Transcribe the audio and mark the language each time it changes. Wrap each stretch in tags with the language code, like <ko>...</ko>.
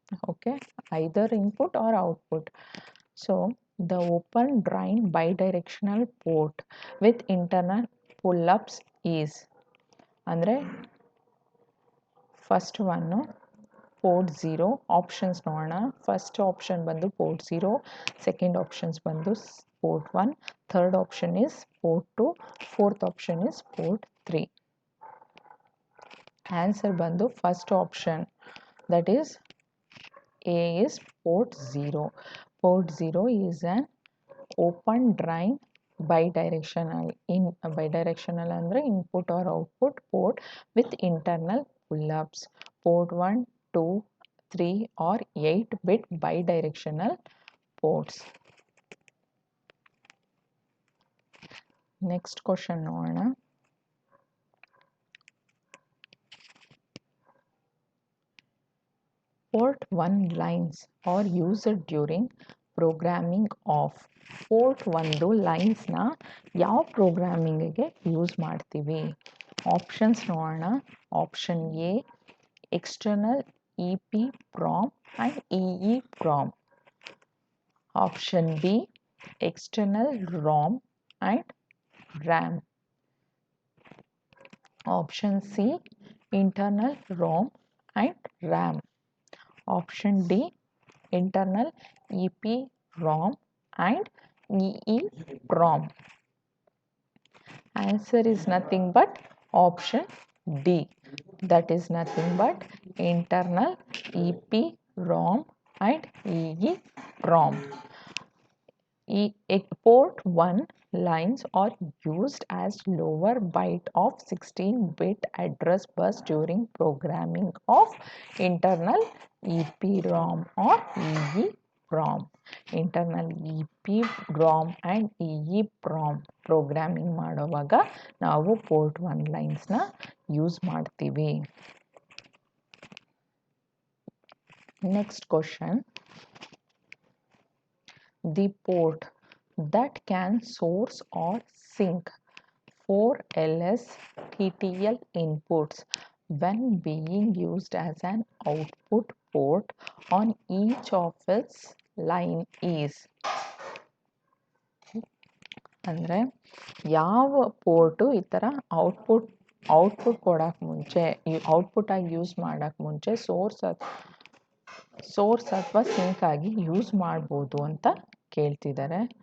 <en>Okay, either input or output. So the open drain bidirectional port with internal pull-ups is, ಅಂದರೆ first one port 0.</en> <kn>Options ನೋಡೋಣ.</kn> <en>First option ಬಂದು port 0, second options ಬಂದು port 1, third option is port 2, fourth option is port 3. Answer ಬಂದು first option, that is a is port 0. Port 0 is an open drain bidirectional. Bidirectional ಅಂದರೆ input or output port with internal pull-ups. Port 1, 2, 3 or 8 bit bidirectional ports. Next question ನೋಡೋಣ. Port 1 lines are used during programming of.</en> <kn>Port 1 ಲೈನ್ಸ್ನ ಯಾವ ಪ್ರೋಗ್ರಾಮಿಂಗಿಗೆ use ಮಾಡ್ತೀವಿ? Options ನೋಡೋಣ.</kn> <en>Option A external EPROM and EEPROM. Option B external ROM and RAM. Option C internal ROM and RAM. Option D internal EPROM and EEPROM. Answer is nothing but option D, that is nothing but internal EPROM and EEPROM. Port 1 lines are used as lower byte of 16-bit address bus during programming of internal EPROM or EEPROM. Internal EPROM and EEPROM</en> <kn>programming ಮಾಡುವಾಗ ನಾವು port 1 ಲೈನ್ಸ್ನ use ಮಾಡ್ತೀವಿ.</kn> <en>Next question. The port that can source or sync 4 LSTTL inputs when being used as an output port on each of its line is.</en> <kn>ಅಂದರೆ ಯಾವ port ಈ ಥರ output ಕೊಡೋಕ್ಕೆ ಮುಂಚೆ ಔಟ್ಪುಟ್ಟಾಗಿ use ಮಾಡೋಕ್ಕೆ ಮುಂಚೆ ಸೋರ್ಸ್ ಅಥವಾ ಸಿಂಕ್ ಆಗಿ ಯೂಸ್ ಮಾಡ್ಬೋದು ಅಂತ ಕೇಳ್ತಿದ್ದಾರೆ.</kn>